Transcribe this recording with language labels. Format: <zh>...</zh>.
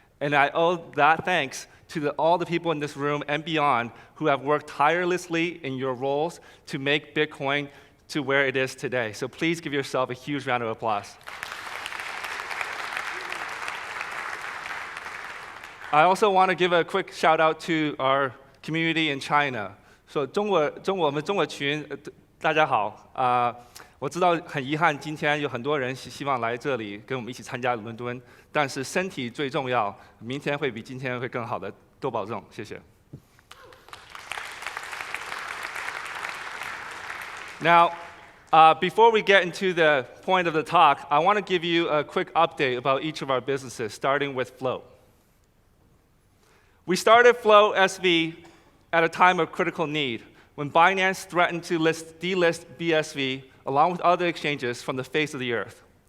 <en>And I owe that thanks to all the people in this room and beyond who have worked tirelessly in your roles to make Bitcoin to where it is today. So please give yourself a huge round of applause. I also want to give a quick shout out to our community in China.</en> <zh>So 我们中国群大家好。我知道很遗憾，今天有很多人希望来这里跟我们一起参加伦敦，但是身体最重要，明天会比今天会更好的，多保重，谢谢。</zh> <en>Now, before we get into the point of the talk, I want to give you a quick update about each of our businesses, starting with Float. We started FloatSV at a time of critical need, when Binance threatened to delist BSV along with other exchanges from the face of the earth.</en>